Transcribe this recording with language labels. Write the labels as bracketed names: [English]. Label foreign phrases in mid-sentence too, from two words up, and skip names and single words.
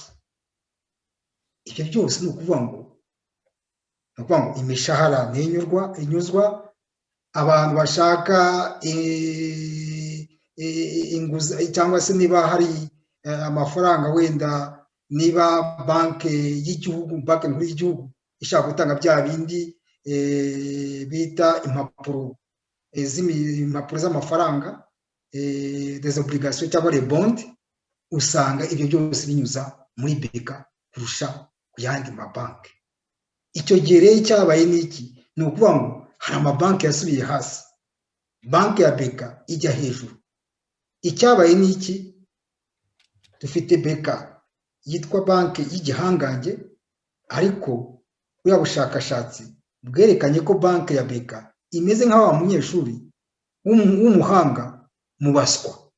[Kinyarwanda] Ibyo byose ni ukuvuga ngo imishahara inyuzwa, abantu bashaka inguzanyo cyangwa se niba hari amafaranga, wenda niba banki y'igihugu, banki nkuru y'igihugu ishaka gutanga bya bindi bita impapuro z'amafaranga, [French] des obligations cyangwa les bonds, [Kinyarwanda] usanga ibyo byose binyuza muri beka kurusha ku yandi mabanki. Icyo gihe rero cyabaye n'iki? Ni ukuvuga ngo hari amabanki yasubiye hasi, banki ya beka ijya hejuru. Icyabaye n'iki? Dufite beka yitwa banki y'igihangange, ariko buriya bushakashatsi bwerekanye ko banki ya beka imeze nka wa munyeshuri w'umuhanga mu baswa.